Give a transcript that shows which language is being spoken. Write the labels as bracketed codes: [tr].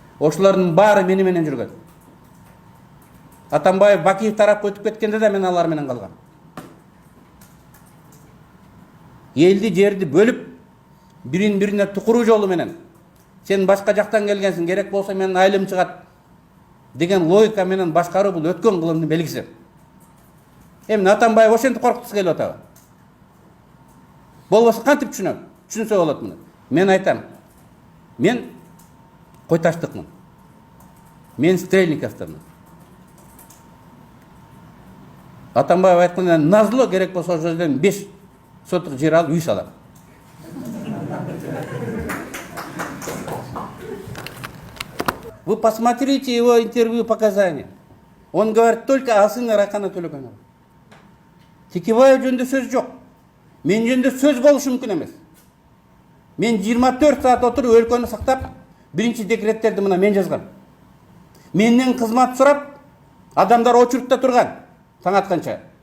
[ky] Ошолордун баары мени менен жүргөн. Атамбаев Бакиев тарапка өтүп кеткенде да мен алар менен калгам. Элди жерди бөлүп, бирин бирине тукуруу жолу менен сен башка жактан келгенсиң, керек болсо менин айылым чыгат деген логика менен башкаруу бул өткөн кылымдын белгиси. Эми Атамбаев ошентип коркуткусу келип атабы? Болбосо кантип түшүнсө болот муну? Мен айтам, мен кой таштыкмын. Мен Стрельниковдамын. Атамбаев айткандай назло керек болсо ошол жерден 5 соток жер алып үй салам. [ru] Вы посмотрите его интервью, показания. Он говорит только о сыне Райкана Төлөгөнова. [ky] Текебаев жөнүндө сөз жок. Мен жөнүндө сөз болушу мүмкүн эмес. Мен 24 саат отуруп өлкөнү сактап, биринчи декреттерди мына мен жазгам. Менден кызмат сурап, адамдар очуртта турган таң атканча.